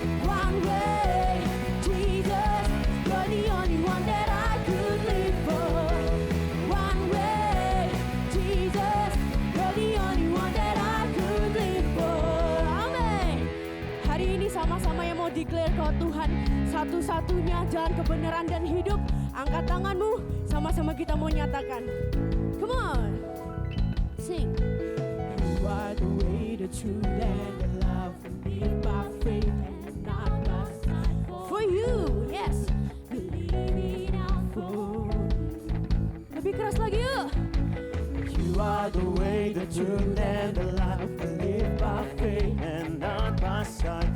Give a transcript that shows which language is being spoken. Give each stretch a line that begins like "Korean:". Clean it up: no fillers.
English: One way, Jesus, you're the only one that I could live for. One way, Jesus, you're the only one that I could live for. Amen.
Indonesian: Hari ini sama-sama yang mau declare kau Tuhan satu-satunya jalan kebenaran dan hidup. Angkat tanganmu, sama-sama kita mau nyatakan.
English: Come on, sing. You are the way, the truth, and the love. Live by faith and not by sight. For you, yes. Believe in our hope.
Indonesian: Lebih keras lagi yuk.
English: You are the way, the truth, and the life. We live by faith and not by sight.